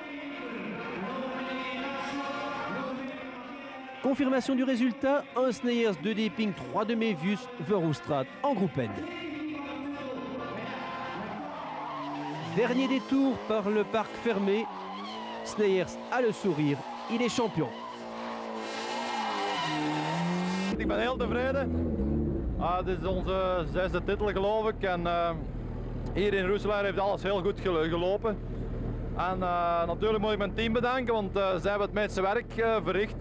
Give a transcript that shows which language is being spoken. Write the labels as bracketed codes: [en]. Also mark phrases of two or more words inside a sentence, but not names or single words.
[fr] Confirmation du résultat, 1 Sneyers, 2 Depping, 3 De Mevius, Verhoestrat en groupe N. Dernier détour par le parc fermé, Sneyers a le sourire, il est champion. [nl] Ik ben heel tevreden. Dit is onze 6e titel geloof ik en hier in Roeselaar heeft alles heel goed gelopen. En natuurlijk moet ik mijn team bedanken, want zij hebben het meeste werk verricht.